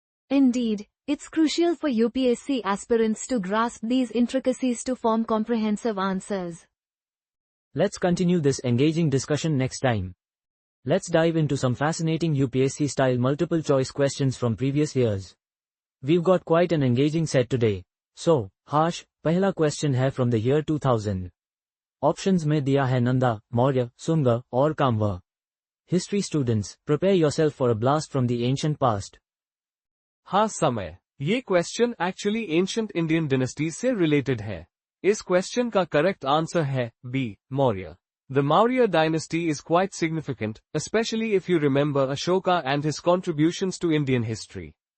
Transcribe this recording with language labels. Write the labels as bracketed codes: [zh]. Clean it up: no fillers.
[en] Indeed, it's crucial for UPSC aspirants to grasp these intricacies to form comprehensive answers. Let's continue this engaging discussion next time. Let's dive into some fascinating UPSC-style multiple-choice questions from previous years. We've got quite an engaging set today. So, Harsh, [hi] पहला question है [en] from the year 2000. [hi] Options में दिया है नंदा, मौर्य, सुंगा और काम्वा. [en] History students, prepare yourself for a blast from the ancient past. [hi] हाँ समय, ये [en] question actually ancient Indian dynasties से related है. [hi] इस question का correct answer है [en] B, Maurya. The Maurya dynasty is quite significant, especially if you remember Ashoka and his contributions to Indian history.